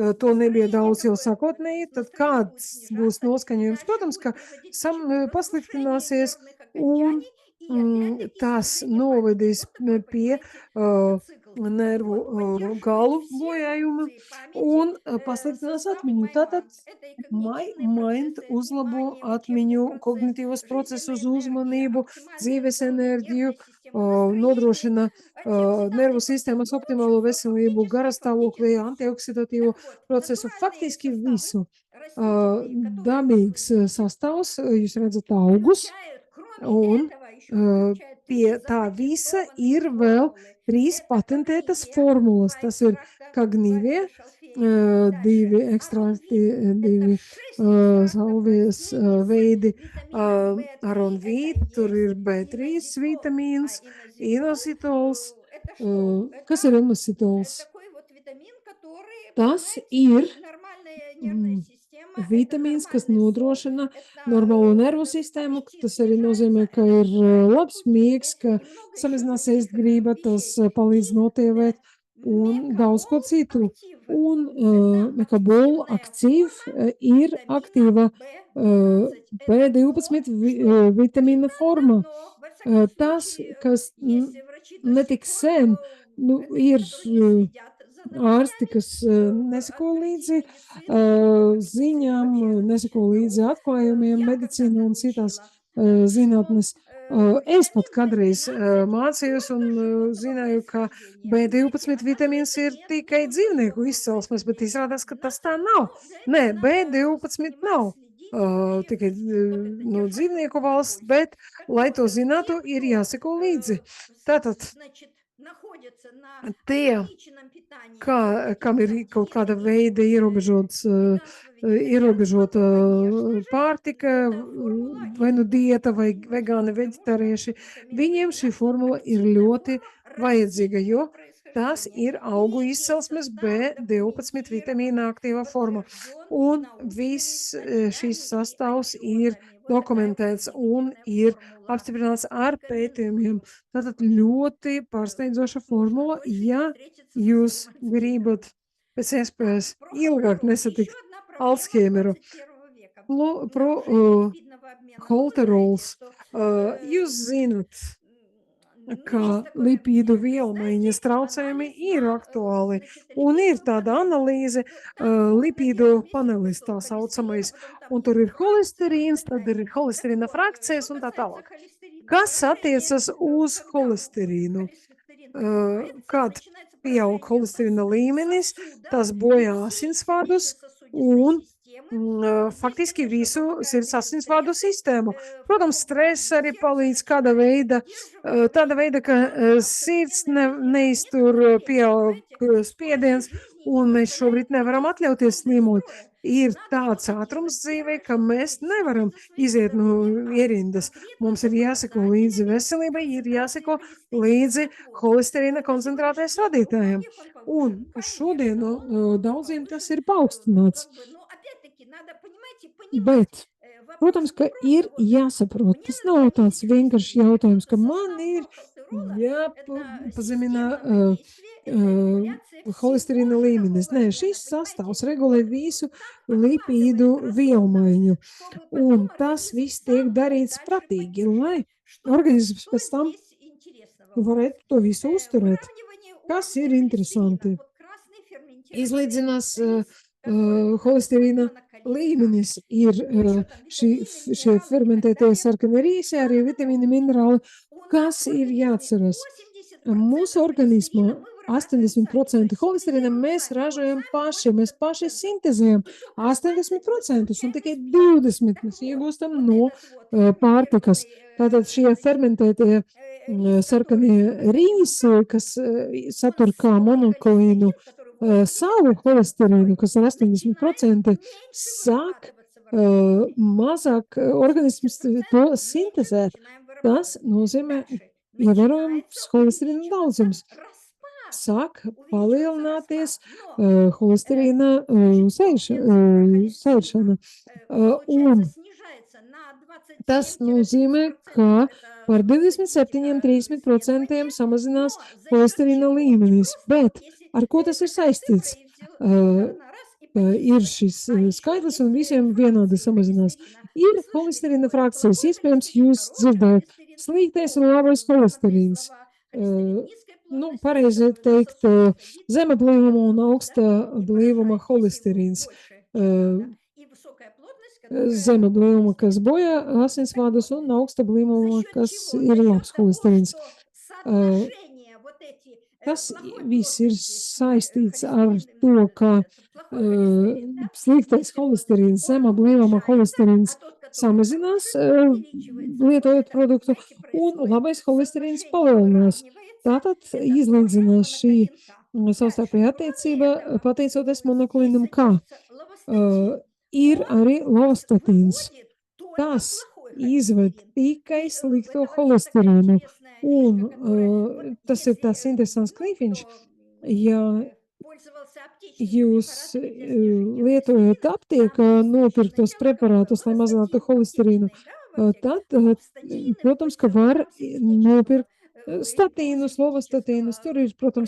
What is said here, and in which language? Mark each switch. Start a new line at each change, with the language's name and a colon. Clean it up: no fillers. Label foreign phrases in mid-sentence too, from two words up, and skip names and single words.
Latvian: to nebija
Russian: настроение
Latvian: daudz jau
Russian: такое,
Latvian: sākotnēji, tad
Russian: настроение будет
Latvian: kāds būs
Russian: снижаться, и
Latvian: noskaņojums?
Russian: дальше
Latvian: Protams,
Russian: будет
Latvian: ka
Russian: приводить к чему? Разрушение
Latvian: pasliktināsies,
Russian: нервных
Latvian: un
Russian: окончаний и опять-таки
Latvian: tas
Russian: снижение памяти.
Latvian: novedīs
Russian: Вот такой,
Latvian: pie
Russian: понимаете, цикл. Так
Latvian: nervu
Russian: вот, поддерживает
Latvian: galu
Russian: все
Latvian: bojājuma
Russian: функции памяти
Latvian: un pasliktinās
Russian: состав
Latvian: atmiņu. Tātad
Russian: MyMind. Это и
Latvian: My
Russian: когнитивные
Latvian: Mind
Russian: процессы,
Latvian: uzlabo
Russian: внимание, учебный
Latvian: atmiņu,
Russian: процесс,
Latvian: kognitīvos procesus,
Russian: жизненная энергия,
Latvian: uzmanību,
Russian: оптимальное
Latvian: dzīves
Russian: здоровье
Latvian: enerģiju,
Russian: нервной системы, настроение,
Latvian: nodrošina nervu
Russian: антиоксидантные
Latvian: sistēmas
Russian: процессы. Ну, в общем,
Latvian: optimālo veselību,
Russian: фактически,
Latvian: garastāvokli,
Russian: фактически все.
Latvian: antioksidatīvo
Russian: Так вот,
Latvian: procesu,
Russian: натуральные
Latvian: faktiski
Russian: составы
Latvian: visu.
Russian: растительные, которые мы
Latvian: Dabīgs
Russian: едим,
Latvian: sastāvs, jūs redzat augus,
Russian: включают, кроме
Latvian: un
Russian: этого, еще включают три
Latvian: pie tā visa
Russian: запатентованные
Latvian: ir vēl
Russian: формулы.
Latvian: 3
Russian: Это
Latvian: patentētas
Russian: когния,
Latvian: formulas.
Russian: два
Latvian: Tas ir
Russian: экстракта
Latvian: kagnīvie,
Russian: ванили шалфея. Дальше
Latvian: 2 ekstrahti,
Russian: аронвит. Это
Latvian: 2
Russian: 6 экстрактов
Latvian: salvijas
Russian: растений с
Latvian: veidi.
Russian: витамином В3. Это
Latvian: Aronvīt, tur ir
Russian: есть
Latvian: B3
Russian: инозитол. А
Latvian: vitamīns,
Russian: инозитол
Latvian: inositols.
Russian: это что?
Latvian: Kas ir
Russian: Это
Latvian: inositols?
Russian: такой вот витамин, который
Latvian: Tas
Russian: помогает
Latvian: ir
Russian: нормальная нервная система, это
Latvian: vitamīns, kas
Russian: нормальный сон,
Latvian: nodrošina normālo nervu
Russian: это
Latvian: sistēmu.
Russian: аппетит
Latvian: Tas arī
Russian: снижается,
Latvian: nozīmē, ka
Russian: это
Latvian: ir
Russian: снижает
Latvian: labs miegs,
Russian: вкусности
Latvian: ka
Russian: и много еще
Latvian: samazinās ēst
Russian: других
Latvian: grība, tas
Russian: вещей.
Latvian: palīdz
Russian: И
Latvian: notievēt un daudz ko
Russian: мекабол
Latvian: citu.
Russian: актив.
Latvian: Un
Russian: Это
Latvian: mekabol
Russian: активная
Latvian: aktīv
Russian: форма
Latvian: ir
Russian: витамина
Latvian: aktīva
Russian: B12. Это то,
Latvian: B12
Russian: что не
Latvian: vitamīna
Russian: так
Latvian: forma.
Russian: давно, во всяком
Latvian: Tas,
Russian: случае,
Latvian: kas
Russian: если врачи до сих
Latvian: netik
Russian: пор,
Latvian: sen, ir
Russian: которые не следят за
Latvian: ārsti,
Russian: новостями,
Latvian: kas neseko līdzi
Russian: открытий медицины,
Latvian: ziņām,
Russian: вообще
Latvian: neseko līdzi
Russian: наук.
Latvian: atklājumiem,
Russian: Я когда-то
Latvian: medicīnā un citās
Russian: выучила, что
Latvian: zinātnes. Es pat
Russian: витамин
Latvian: kādreiz
Russian: B12
Latvian: mācījos un
Russian: только животного
Latvian: zināju, ka
Russian: происхождения. Знаете,
Latvian: B12 vitamīns
Russian: оказывается,
Latvian: ir
Russian: нет, не
Latvian: tikai
Russian: только
Latvian: dzīvnieku
Russian: животного
Latvian: izcelsmes, bet
Russian: происхождения.
Latvian: izrādās, ka tas tā
Russian: Надо,
Latvian: nav.
Russian: ну, для
Latvian: Nē,
Russian: этого надо
Latvian: B12
Russian: внимать,
Latvian: nav
Russian: следить и
Latvian: tikai
Russian: вот это
Latvian: no
Russian: держать
Latvian: dzīvnieku
Russian: руку на
Latvian: valsts,
Russian: пульсе.
Latvian: bet,
Russian: Так
Latvian: lai
Russian: вот,
Latvian: to zinātu,
Russian: те,
Latvian: ir
Russian: кто,
Latvian: jāseko līdzi. Tātad
Russian: значит, находятся на
Latvian: tie,
Russian: ограниченном питании,
Latvian: kam ir
Russian: все-таки
Latvian: kaut kāda
Russian: терпят
Latvian: veida
Russian: веганство, вегетарианство,
Latvian: ierobežota
Russian: ну, конечно же,
Latvian: pārtika,
Russian: эта формула
Latvian: vai nu
Russian: им
Latvian: dieta, vai
Russian: очень
Latvian: vegāni,
Russian: нужна, потому что
Latvian: veģetārieši,
Russian: витамин
Latvian: viņiem šī
Russian: B12
Latvian: formula ir
Russian: активная
Latvian: ļoti
Russian: форма
Latvian: vajadzīga, jo
Russian: растительного
Latvian: tas
Russian: происхождения
Latvian: ir
Russian: и
Latvian: augu
Russian: имеет
Latvian: izcelsmes
Russian: состав
Latvian: B12 vitamīna
Russian: документированно
Latvian: aktīvā forma.
Russian: подтвержден
Latvian: Un
Russian: научными
Latvian: viss šīs
Russian: статьями и
Latvian: sastāvs ir
Russian: отчетами. Вот такая вот
Latvian: dokumentēts un
Russian: удивительная
Latvian: ir
Russian: формула.
Latvian: apstiprināts ar pētījumiem.
Russian: Рекомендую.
Latvian: Tātad
Russian: Очень
Latvian: ļoti pārsteidzoša
Russian: нужно
Latvian: formula,
Russian: дольше не
Latvian: ja
Russian: встретиться со
Latvian: jūs
Russian: своим Альцгеймером.
Latvian: gribat pēc
Russian: Так,
Latvian: iespējas ilgāk
Russian: прохолтерол. Еще
Latvian: nesatikt
Russian: одна проблема
Latvian: Alzheimeru.
Russian: 21 века.
Latvian: Pro
Russian: Нарушение липидного обмена. Ну, вы знаете,
Latvian: holterols.
Russian: что
Latvian: Jūs zinat,
Russian: ну, есть
Latvian: ka
Russian: такое
Latvian: lipīdu
Russian: объяснение.
Latvian: vielmaiņas
Russian: Кстати,
Latvian: traucējumi
Russian: анализ
Latvian: ir
Russian: на,
Latvian: aktuāli.
Russian: значит,
Latvian: Un ir
Russian: липидную
Latvian: tāda
Russian: панель.
Latvian: analīze,
Russian: Там вот
Latvian: lipīdu
Russian: наверху висит
Latvian: panelis tā
Russian: кусок холестерина,
Latvian: saucamais,
Russian: потом там
Latvian: un tur ir
Russian: фракции
Latvian: holesterīns, tad ir
Russian: запятнания. Так
Latvian: holesterīna
Russian: вот,
Latvian: frakcijas
Russian: что
Latvian: un tā
Russian: касается
Latvian: tālāk.
Russian: холестерина,
Latvian: Kas
Russian: поражение,
Latvian: attiecas uz
Russian: когда
Latvian: holesterīnu?
Russian: холестерин поднимается,
Latvian: Kad
Russian: начинается
Latvian: pieaug
Russian: поражение
Latvian: holesterīna līmenis,
Russian: сосудов
Latvian: tas
Russian: и
Latvian: bojā
Russian: всей
Latvian: asinsvadus
Russian: сердечно-сосудистой
Latvian: un
Russian: системы. Здесь,
Latvian: faktiski
Russian: конечно,
Latvian: visu
Russian: помогают
Latvian: sirds
Russian: эти
Latvian: asinsvadu
Russian: стрессы.
Latvian: sistēmu.
Russian: В
Latvian: Protams,
Russian: каком плане?
Latvian: stress arī
Russian: Сердце
Latvian: palīdz
Russian: начинает
Latvian: tāda
Russian: выдерживать
Latvian: veida, ka
Russian: много
Latvian: sirds
Russian: автономной жизни.
Latvian: neiztur
Russian: Некоторые,
Latvian: pieaug
Russian: понимаете,
Latvian: spiediens,
Russian: скоростью жизни не
Latvian: un mēs
Russian: представляют
Latvian: šobrīd nevaram
Russian: выйти из
Latvian: atļauties
Russian: какого-то из
Latvian: slimot.
Russian: строя.
Latvian: Ir
Russian: Надо
Latvian: tāds
Russian: что-то
Latvian: ātrums
Russian: делать.
Latvian: dzīvē,
Russian: Первое,
Latvian: ka
Russian: что
Latvian: mēs
Russian: делать,
Latvian: nevaram
Russian: следить за своим
Latvian: iziet no
Russian: здоровьем. Как?
Latvian: ierindas.
Russian: Конкретно
Latvian: Mums ir
Russian: по
Latvian: jāseko līdzi
Russian: показателям
Latvian: veselībai, ir
Russian: концентрации
Latvian: jāseko
Russian: холестерина.
Latvian: līdzi
Russian: Так вот,
Latvian: holesterīna
Russian: на
Latvian: koncentrātais
Russian: сегодняшний день у
Latvian: radītājiem.
Russian: многих он повышен.
Latvian: Un uz
Russian: Конечно,
Latvian: šodienu
Russian: он
Latvian: daudziem tas
Russian: повышен.
Latvian: ir paaugstināts.
Russian: Как бы, ну, опять давайте понимать
Latvian: Bet,
Russian: вопрос
Latvian: protams,
Russian: не
Latvian: ka
Russian: просто
Latvian: ir
Russian: вот
Latvian: jāsaprot.
Russian: мне
Latvian: Tas
Russian: надо
Latvian: nav tāds
Russian: понизить
Latvian: vienkāršs
Russian: скорость, потому
Latvian: jautājums,
Russian: что
Latvian: ka man ir
Russian: составной холтерола– это
Latvian: jāpazemina
Russian: системного действия, это регуляция
Latvian: holesterīna
Russian: всего
Latvian: līmenis.
Russian: живого
Latvian: Nē,
Russian: обмена,
Latvian: šis
Russian: понимаете?
Latvian: sastāvs regulē
Russian: Вот
Latvian: visu
Russian: так
Latvian: lipīdu
Russian: обкатывает разумно,
Latvian: vielmaiņu,
Russian: чтобы
Latvian: un
Russian: потом
Latvian: tas
Russian: организм
Latvian: viss tiek
Russian: сам мог
Latvian: darīts
Russian: дальше
Latvian: pratīgi, lai
Russian: поддержать.
Latvian: organisms
Russian: Что
Latvian: pēc tam
Russian: здесь интересного у нас?
Latvian: varētu to visu uzturēt.
Russian: Выравнивание
Latvian: Kas
Russian: уровня
Latvian: ir
Russian: холестерина.
Latvian: interesanti?
Russian: Вот красный ферментированный
Latvian: Izlīdzinās
Russian: рис, который
Latvian: holesterīna
Russian: много калорийна.
Latvian: līmenis, ir
Russian: Ну, еще там витамины,
Latvian: šie
Russian: минералы и так
Latvian: fermentētie
Russian: далее.
Latvian: sarkanie rīsi, arī vitamīni, minerāli.
Russian: У нас
Latvian: Kas
Russian: в
Latvian: ir
Russian: организме
Latvian: jāatceras? Mūsu
Russian: 80% холестерина
Latvian: organismā
Russian: мы вырабатываем сами, то
Latvian: 80%
Russian: есть
Latvian: holesterīna
Russian: синтезируем
Latvian: mēs
Russian: сами. Вот
Latvian: ražojam
Russian: сами
Latvian: paši, mēs paši
Russian: 80%.
Latvian: sintezējam
Russian: И только 20 мы
Latvian: 80% un
Russian: получаем
Latvian: tikai
Russian: из пищи.
Latvian: 20
Russian: Так
Latvian: mēs
Russian: вот,
Latvian: iegūstam
Russian: вот
Latvian: no
Russian: этот вот
Latvian: pārtikas.
Russian: ферментированный
Latvian: Tātad šie fermentētie
Russian: рис, который
Latvian: sarkanie
Russian: с холестерином
Latvian: rīsi, kas
Russian: он
Latvian: satur kā
Russian: столько
Latvian: monokolīnu
Russian: холестерин, который в организме
Latvian: savu
Russian: простой,
Latvian: holesterīnu, kas ir
Russian: начинает
Latvian: 80%,
Russian: меньше
Latvian: sāk
Russian: вырабатываться в организме.
Latvian: mazāk organisms to
Russian: 80% меньше
Latvian: sintezēt.
Russian: начинаем
Latvian: Tas
Russian: вырабатывать.
Latvian: nozīmē
Russian: Дальше начинается
Latvian: ievērojams holesterīna
Russian: увеличиваться
Latvian: daudzums.
Russian: распад.
Latvian: Sāk
Russian: Увеличивается
Latvian: palielināties
Russian: распад. Но
Latvian: holesterīna
Russian: значит, холестерина
Latvian: sēšana.
Russian: получается
Latvian: Un
Russian: снижается на
Latvian: tas nozīmē,
Russian: 27-30%.
Latvian: ka
Russian: Это
Latvian: par
Russian: статистика
Latvian: 27-30%
Russian: исследования.
Latvian: samazinās
Russian: Но за счет
Latvian: holesterīna
Russian: чего? Не
Latvian: līmenis.
Russian: просто вот
Latvian: Bet
Russian: если
Latvian: ar ko tas ir
Russian: такая цифра
Latvian: saistīts?
Russian: и Uh, на раз и
Latvian: ir
Russian: почувствовать.
Latvian: šis
Russian: А еще
Latvian: skaitlis un
Russian: есть
Latvian: visiem vienādi
Russian: фракции
Latvian: samazinās.
Russian: холестерина.
Latvian: Ir
Russian: Вы слышали
Latvian: holesterīna
Russian: такое?
Latvian: frakcijas,
Russian: Плохой
Latvian: iespējams,
Russian: холестерин,
Latvian: jūs
Russian: хороший
Latvian: dzirdējat
Russian: холестерин.
Latvian: sliktais un
Russian: Ну,
Latvian: labais
Russian: грамотные
Latvian: holesterīns.
Russian: слова. Холестерин низкой плотности,
Latvian: Pareizi
Russian: который на
Latvian: teikt,
Russian: сосуды садится
Latvian: zema blīvuma un
Russian: да,
Latvian: augsta
Russian: и
Latvian: blīvuma
Russian: поражает, если его
Latvian: holesterīns.
Russian: больше, чем надо. И высокая плотность, которая
Latvian: Zema blīvuma, kas
Russian: холестерин.
Latvian: bojā
Russian: Так вот,
Latvian: asinsvadus, un augsta
Russian: за
Latvian: blīvuma,
Russian: счет
Latvian: kas
Russian: чего?
Latvian: ir
Russian: За счет
Latvian: labs
Russian: того,
Latvian: holesterīns.
Russian: что Uh, соотношение вот эти
Latvian: Tas
Russian: плохой
Latvian: viss ir
Russian: плотности
Latvian: saistīts ar
Russian: холестерин,
Latvian: to, ka
Russian: плохой холестерин, да,
Latvian: sliktais
Russian: низкой плотности,
Latvian: holesterīns,
Russian: он
Latvian: zema blīvuma
Russian: уменьшается, а
Latvian: holesterīns
Russian: тот, который
Latvian: samazinās,
Russian: хороший, увеличивается. Вот
Latvian: lietojot
Russian: это,
Latvian: produktu,
Russian: знаете,
Latvian: un
Russian: происходит.
Latvian: labais holesterīns
Russian: Соотношение
Latvian: palielinās.
Russian: выравнивается,
Latvian: Tātad
Russian: это тоже
Latvian: izlīdzinās šī
Russian: моноклинин-К. Дальше,
Latvian: savstarpēja
Russian: кроме
Latvian: attiecība,
Russian: этого,
Latvian: pateicoties
Russian: здесь
Latvian: monoklinam K.
Russian: содержится лавастатин.
Latvian: Ir
Russian: Он
Latvian: arī lovastatīns.
Russian: выводит только
Latvian: Tas
Russian: плохой
Latvian: izved
Russian: холестерин.
Latvian: tikai
Russian: И
Latvian: slikto
Russian: это вообще такая
Latvian: holesterīnu.
Russian: интересная фишка, которая вот
Latvian: Un tas ir
Russian: если,
Latvian: tās interesants
Russian: ну,
Latvian: klifiņš,
Russian: кто
Latvian: ja
Russian: пользовался аптечными
Latvian: jūs
Russian: препаратами для снижения
Latvian: lietojat
Russian: холестерина, там
Latvian: aptiekā
Russian: есть
Latvian: nopirktos
Russian: сначала какой?
Latvian: preparātus, lai mazinātu
Russian: Лавастатин
Latvian: holesterīnu,
Russian: аптечный, да, в аптеке.
Latvian: tad,
Russian: Лавастатин и
Latvian: protams, ka
Russian: placebo,
Latvian: var
Russian: там синтетического
Latvian: nopirkt statīnus, lovastatīnus, tur ir, protams,